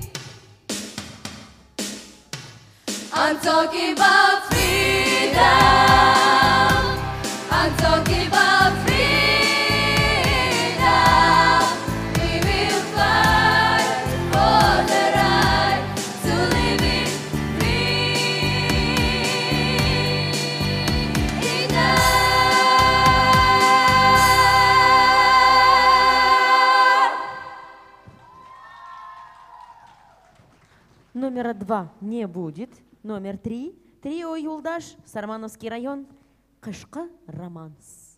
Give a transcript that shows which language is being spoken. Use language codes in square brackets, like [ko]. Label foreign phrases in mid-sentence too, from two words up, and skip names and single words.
[en] I'm talking about freedom. I'm talking about freedom. We will fight for the right to live in [ru] Номера 2 не будет. Номер 3. Трио Юлдаш, Сармановский район. Кышкы романс.